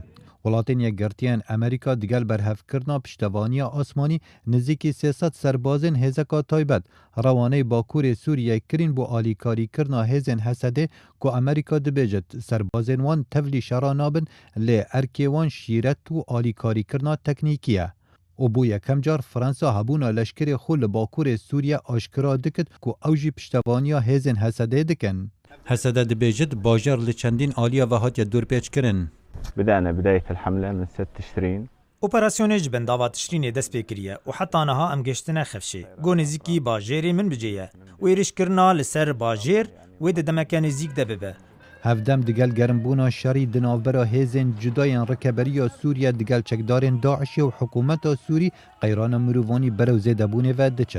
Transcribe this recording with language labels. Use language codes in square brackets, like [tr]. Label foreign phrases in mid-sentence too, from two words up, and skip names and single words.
[ku] Welatên yekgertiyan Amerîka digel berhevkirina piştevaniya asmanî nizîkî 300 serbazên hêzeka taybet rewaney Bakurê Sûriyê kirin bû alîkarîkirina hêzên Hesedê ku Amerîka dibêje serbazên wan tevlî şera nabin lê erkê wan şîret û alîkarîkirina teknîkî ye. û bû yekem car Fransa hebûna leşkerê xwe li Bakurê Sûriye aşkira dikit ku ew jî piştevaniya hêzên Hesedê dikin. Hesedê dibêjit bajar li çendîn aliya ve hatiye dûrpêçkirin. [ar] بدأنا بداية الحملة من 6 تشرين. [ku] Operasyonê ji bendava tişrînê dest pê kiriye û heta niha em geştine xefşê. Got nêzîkî bajêrê min bicêye. Wê êrişkirina li ser bajêr wê di demeke nêzik de bibe. Hevdem digel gerimbûna şerî di navbera hêzên cudayên Rikeberiya Sûriye digel çekdarên Daişê û hikûmeta Sûrî qeyrana mirovanî berew zêdebûnê ve diçit.